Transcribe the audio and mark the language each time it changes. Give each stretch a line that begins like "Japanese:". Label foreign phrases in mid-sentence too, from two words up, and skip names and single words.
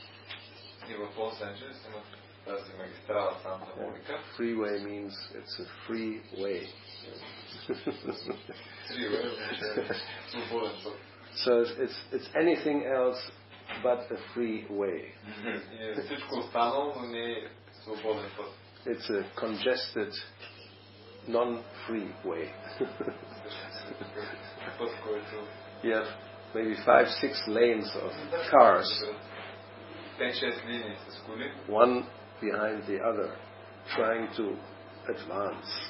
English: Freeway means it's a free way. So it's anything else but a free way.
Bulgarian: Всичко останало, но не е свободен път.
English: It's a congested, non-free way. You have maybe 5-6 lanes of cars, one behind the other, trying to advance.